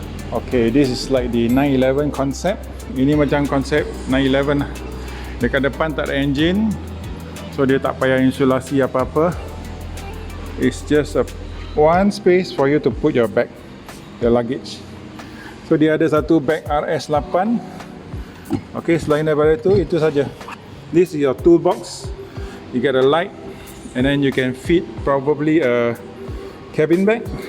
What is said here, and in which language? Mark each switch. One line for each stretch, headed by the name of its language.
English: Okay, this is like the 911 concept.
Malay: Ini macam konsep 911. Dekat depan tak ada engine, so dia tak payah insulasi apa-apa.
English: It's just one space for you to put your bag, your luggage.
Malay: So dia ada satu bag RS8. Okay, selain daripada itu saja.
English: This is your toolbox. You get a light, and then you can fit probably a cabin bag.